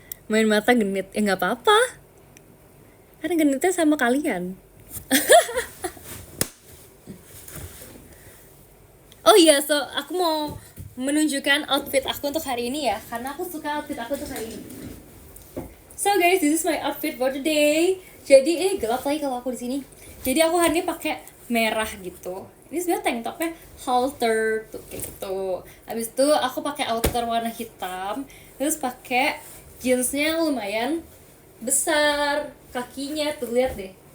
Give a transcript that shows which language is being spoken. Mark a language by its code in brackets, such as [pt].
[id] Main mata genit, nggak apa-apa. Karena genitnya sama kalian. Oh iya, so aku mau menunjukkan outfit aku untuk hari ini ya, karena aku suka outfit aku untuk hari ini. [en] So guys, this is my outfit for today. [id] Jadi ini gelap lagi kalau aku di sini. Jadi aku hari ini pakai merah gitu. Ini sebenarnya tank topnya halter tuh kayak gitu. Habis itu aku pakai outer warna hitam, terus pakai jeansnya lumayan besar, kakinya tuh lihat deh.